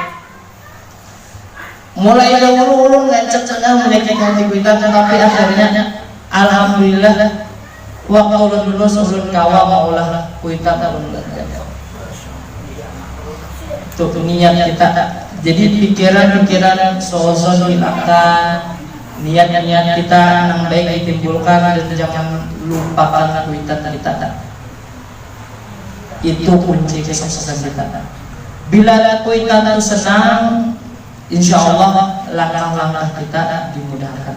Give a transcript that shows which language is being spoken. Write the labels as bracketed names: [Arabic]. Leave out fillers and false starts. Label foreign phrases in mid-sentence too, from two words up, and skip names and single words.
[Banjar] Mulai dahulu ulun ngecek-ceknya menyakiti hati kuitan tapi akhirnya alhamdulillah waktu ulun lulus ulun kawa mau ulah kuitan ulun bangga. [Indonesian] Itu niat kita. Jadi pikiran-pikiran sozon hilangkan, niat-niat kita yang baik ditimbulkan dan jangan lupakan kuitan kita. Itu kunci kesuksesan kita. Bila kuitan itu senang, [Arabic] إن شاء الله [Indonesian] langkah-langkah kita dimudahkan.